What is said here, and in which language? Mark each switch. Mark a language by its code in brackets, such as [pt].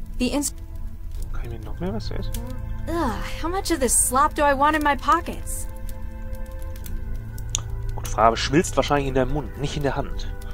[de] Kann ich mir noch mehr was essen? [en] Ugh, how much of this slop do I want in my pockets? [de] Gute Frage, schmilzt wahrscheinlich in der Mund, nicht in der Hand.